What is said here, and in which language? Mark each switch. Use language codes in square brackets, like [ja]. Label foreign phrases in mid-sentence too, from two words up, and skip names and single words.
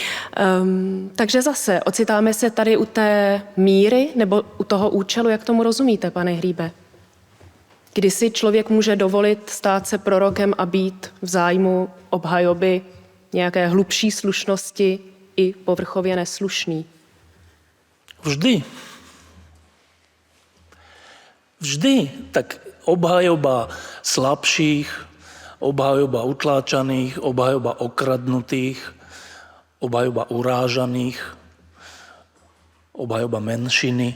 [cs] Takže zase ocitáme se tady u té míry nebo u toho účelu, jak tomu rozumíte, pane Hříbe? Kdy si člověk může dovolit stát se prorokem a být v zájmu obhajoby nějaké hlubší slušnosti i povrchově neslušný? [sk] Vždy. Vždy. Tak obhajoba slabších, obhajoba utláčaných, obhajoba okradnutých, obhajoba urážaných, obhajoba menšiny.